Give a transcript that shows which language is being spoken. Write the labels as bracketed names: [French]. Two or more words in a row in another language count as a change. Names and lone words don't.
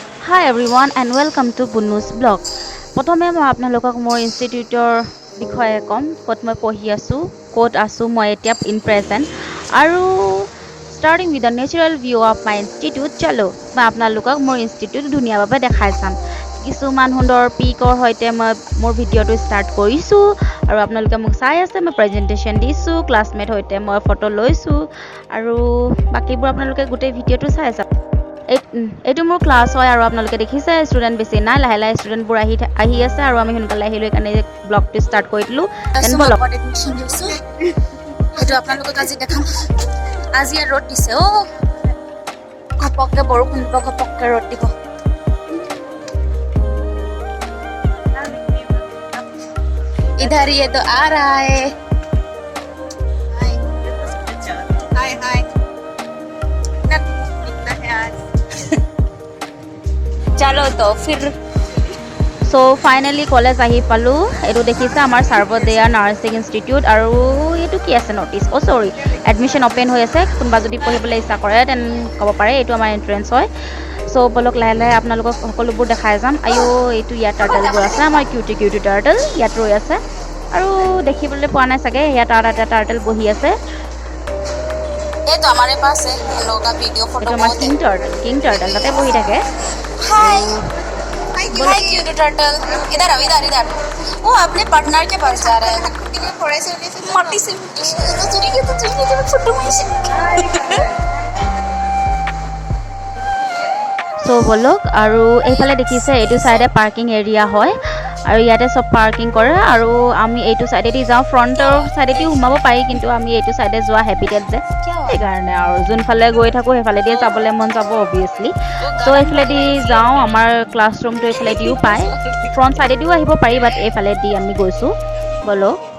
[English] Hi everyone and welcome to Bunus blog. [Assamese] প্ৰথমে মই আপোনালোকক মোৰ ইনষ্টিটিউটৰ বিষয়ে ক'ম ক'ত মই পঢ়ি আছোঁ ক'ত আছোঁ মই এতিয়া [English] in present [Assamese] আৰু [English] starting with the natural view of my institute [Assamese] চলো মই আপোনালোকক মোৰ ইনষ্টিটিউট ধুনীয়াভাৱে দেখাই চাম কিছুমান সুন্দৰ পিকৰ সৈতে মই মোৰ ভিডিঅ'টো ষ্টাৰ্ট কৰিছোঁ আৰু আপোনালোকে মোক চাই আছে মই প্ৰেজেন্টেশ্যন দিছোঁ ক্লাছমেট সৈতে মই ফটো লৈছোঁ আৰু বাকিবোৰ আপোনালোকে গোটেই ভিডিঅ'টো চাই আছে এইটো মোৰ ক্লাছ হয় আৰু আপোনালোকে দেখিছে ষ্টুডেণ্ট বেছি নাই লাহে লাহে ষ্টুডেণ্টবোৰ আহি আছে আৰু আমি সোনকালে আহিলোঁ সেইকাৰণে ব্লগটো ষ্টাৰ্ট কৰি দিলোঁ সেইটো আপোনালোকক আজি দেখাম আজি ৰ'দ দিছে ঘপককৈ বৰষুণ দিব ঘপককৈ ৰ'দ দিব [Hindi] इधर ये तो आ रहा है हाय हाय दिखता है आज चलो तो फिर [Assamese] সো ফাইনেলি কলেজ আহি পালোঁ এইটো দেখিছে আমাৰ সাৰ্বদয়া নাৰ্ছিং ইনষ্টিটিউট আৰু এইটো কি আছে নটিছ চৰি [English] admission open [Assamese] হৈ আছে কোনোবা যদি পঢ়িবলৈ ইচ্ছা কৰে তেন ক'ব পাৰে এইটো আমাৰ এণ্ট্ৰেঞ্চ হয় চ' বলক লাহে লাহে আপোনালোকক সকলোবোৰ দেখাই যাম এইটো ইয়াত টাৰ্টেলবোৰ আছে আমাৰ [English] cutie turtle [Assamese] ইয়াত ৰৈ আছে আৰু দেখিবলৈ পোৱা নাই চাগে ইয়াত এটা টাৰ্টেল বহি আছে এইটো আমাৰ পাছ [Hindi] है हम लोग का वीडियो फोटो [Assamese] আমাৰ কিং টাৰ্টেল তাতে বহি থাকে [Hindi] हाय हाय [English] cute turtle [Hindi] इधर आओ इधर वो अपने पार्टनर के पास जा रहा है मट्टी से फोटो में [Assamese] সো বলক আৰু এইফালে দেখিছে এইটো [English] side parking area [Assamese] হয় আৰু ইয়াতে সব পাৰ্কিং কৰে আৰু আমি এইটো চাইডেদি যাওঁ [English] front side [Assamese] সোমাব পাৰি কিন্তু আমি এইটো চাইডে যোৱা হেবিটেড যে সেইকাৰণে আৰু যোনফালে গৈ থাকোঁ সেইফালেদিয়ে যাবলৈ মন যাব অবভিয়াছলি চ' এইফালেদি যাওঁ আমাৰ ক্লাছৰুমটো এইফালেদিও পায় [English] front side [Assamese] আহিব পাৰি বাট এইফালেদি আমি গৈছোঁ বলক